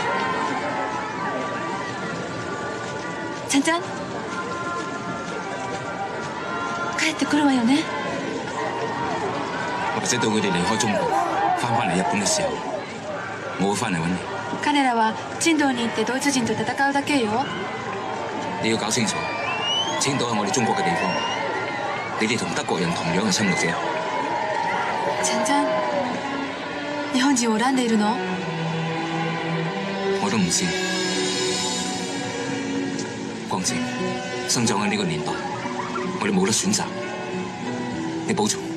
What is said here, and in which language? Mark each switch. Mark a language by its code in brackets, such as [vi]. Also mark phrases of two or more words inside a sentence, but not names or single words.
[ja] ちゃんちゃん、帰ってくるわよね。 [yue] 或者到佢哋離開中國，翻嚟日本嘅時候，我會翻嚟揾你。 [ja] 彼らは珍島に行ってドイツ人と戦うだけよ。 [yue] 你要搞清楚，青島係我哋中國嘅地方，你哋同德國人同樣係侵略者。 [ja] ちゃんちゃん、日本人を恨んでいるの？ [yue] 我都唔知。光姐，生長喺呢個年代，我哋冇得選擇。你保重。